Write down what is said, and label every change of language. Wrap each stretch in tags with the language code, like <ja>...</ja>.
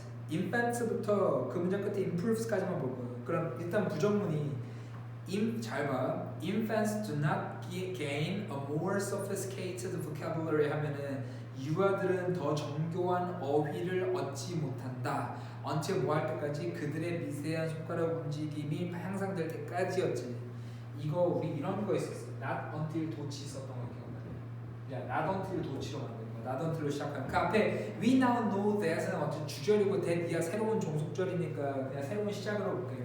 <ko>infants부터 그 문장 끝에 improves까지만 볼 거예요. 그럼 일단 부정문이 잘 봐.</ko> <en>Infants do not gain a more sophisticated vocabulary</en> <ko>하면은 유아들은 더 정교한 어휘를 얻지 못한다. until 뭐 할 때까지 그들의 미세한 손가락 움직임이 향상될 때까지였지. 이거 우리 이런 거 있었어. not until 도치 썼던 거 기억나요? 야, not until 도치로 만든 거. not until로 시작하는 그 앞에</ko> <en>we now know that</en> <ko>은 어쨌든 주절이고 that이야 새로운 종속절이니까 그냥 새로운 시작으로 볼게요.</ko>